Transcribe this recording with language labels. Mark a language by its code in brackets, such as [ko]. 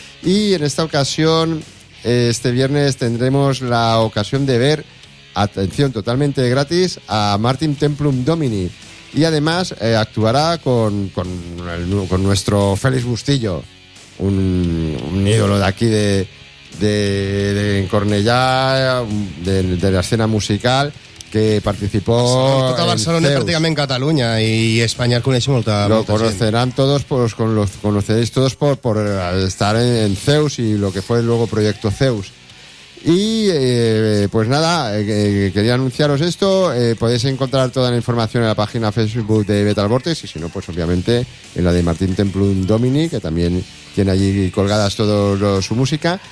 [es] Y en esta ocasión, este viernes, tendremos la ocasión de ver, atención, totalmente gratis, a Martin Templum Domini. y además actuará con nuestro Félix Bustillo, un ídolo de aquí de Cornellà, de la escena musical, que participó [ca] tota Barcelona, pràcticament Catalunya i Espanya, el coneix molta gent. [es] Lo conocerán todos, pues los conoceréis todos por estar en Zeus y lo que fue luego Proyecto Zeus. Y pues nada, quería anunciaros esto. Podéis encontrar toda la información en la página Facebook de Metal Vortex, y si no, pues obviamente en la de Martín Templum Domini, que también tiene allí colgadas toda su música.